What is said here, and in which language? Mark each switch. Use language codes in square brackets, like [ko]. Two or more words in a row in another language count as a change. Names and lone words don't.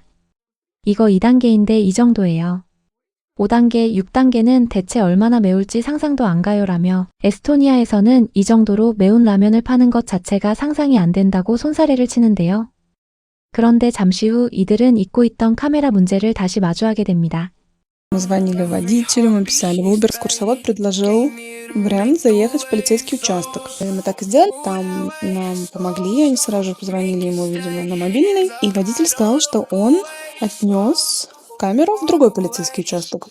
[ko] 이거 2단계인데 이 정도예요. 5단계, 6단계는 대체 얼마나 매울지 상상도 안 가요 라며 에스토니아에서는 이 정도로 매운 라면을 파는 것 자체가 상상이 안 된다고 손사래를 치는데요. 그런데 잠시 후 이들은 잊고 있던 카메라 문제를 다시 마주하게 됩니다. [ru] Мы звонили водителю, мы писали в Uber. Экскурсовод предложил вариант заехать в полицейский участок. И мы так и сделали. Там нам помогли, они сразу же позвонили ему, видимо, на мобильный. И водитель сказал, что он отнес камеру в другой полицейский участок.